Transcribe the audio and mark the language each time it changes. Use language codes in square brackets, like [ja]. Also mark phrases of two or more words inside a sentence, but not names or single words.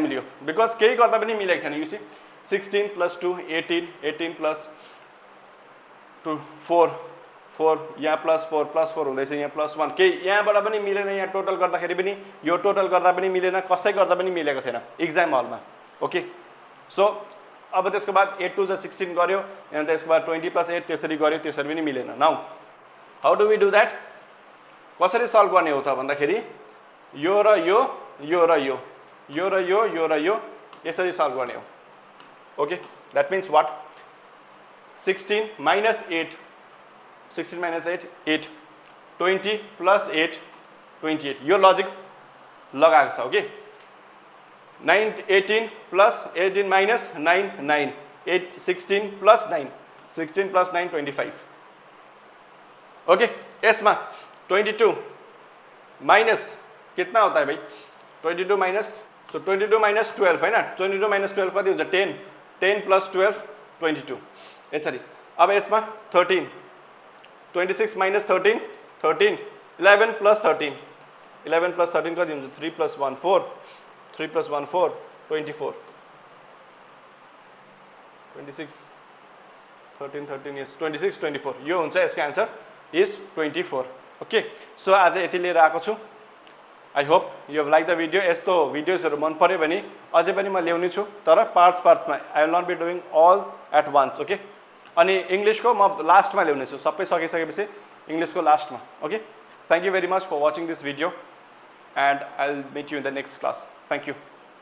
[ne] लियो बिकज केही गर्दा पनि मिलेको छैन युसी 16 + 2 18 18 + 2 4 4 यहाँ +4 हुँदैछ यहाँ +1 केही यहाँबाट पनि मिलेन यहाँ टोटल गर्दाखेरि पनि यो टोटल गर्दा पनि मिलेन कसै गर्दा पनि मिलेको थिएन इक्जाम हलमा [en] okay so [ne] अब त्यसको बाद 8 2 16 गर्यो अनि त्यसको बाद 20 + 8 त्यसरी गर्यो त्यसरी पनि मिलेन [en] now how do we do that [ne] कसरी सल्भ गर्ने हो त भन्दाखेरि यो र यो यो र यो यो र यो यो र यो यसरी सल्भ गर्ने हो [en] okay that means what [ne] 16 - 8 16 - 8 8 20 + 8 28 यो लजिक लगाएको छ ओके 9 18 + 18 - 9 9 8 16 + 9 16 + 9 25 ओके यसमा 22 [hi] माइनस कितना होता है भाई 22 माइनस तो 22 - 12 है ना [ne] 22 - 12 कति हुन्छ 10 10 + 12 22 यसरी अब यसमा 13 26 - 13 13 11 + 13 11 + 13 कति हुन्छ 3 + 1 4 3 + 1 4 24 [en] 26 13 13 yes 26 24 [ne] यो हुन्छ यसको [en] answer is 24 okay so [ne] आज यति लिएर आएको छु [en] I hope you have like the video [ne] यस्तो भिडियोजहरू मन पर्यो भने अझै पनि म ल्याउने छु तर पार्ट्समा [en] I will not be doing all at once okay [ne] अनि इङ्ग्लिसको म लास्टमा ल्याउने छु सबै सकिसकेपछि इङ्ग्लिसको लास्टमा [en] okay thank you very much for watching this video and I will meet you in the next class thank you